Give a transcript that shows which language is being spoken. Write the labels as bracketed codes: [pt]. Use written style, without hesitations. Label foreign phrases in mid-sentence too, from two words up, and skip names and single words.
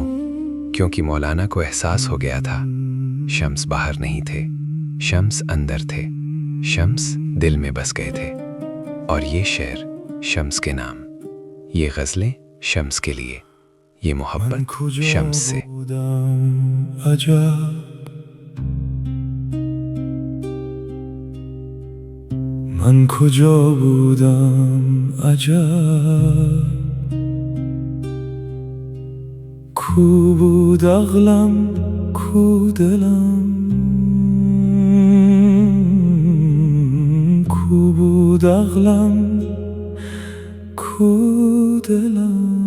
[hi] क्योंकि मौलाना को एहसास हो गया था शम्स बाहर नहीं थे, शम्स अंदर थे, शम्स दिल में बस गए थे। और ये शेर शम्स के नाम, ये गजलें शम्स के लिए, ये मोहब्बत शम्स से। [fa] من کجا بودم عجب، کو بود عقلم کو دلم، کو بود عقلم کو دلم.